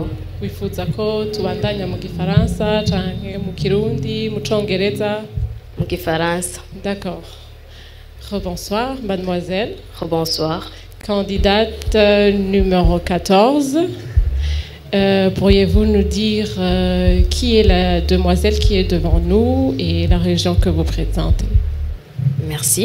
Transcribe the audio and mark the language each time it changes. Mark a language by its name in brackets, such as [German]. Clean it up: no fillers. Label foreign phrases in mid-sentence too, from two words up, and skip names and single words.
[Rundi] Wifuza ko tubandanya mu Gifaransa canke mu Kirundi, mu Congereza? Mu Gifaransa. [French] D'accord. Rebonsoir, mademoiselle. Rebonsoir. Candidate numéro 14. Pourriez-vous nous dire qui est la demoiselle qui est devant nous et la région que vous présentez? Merci.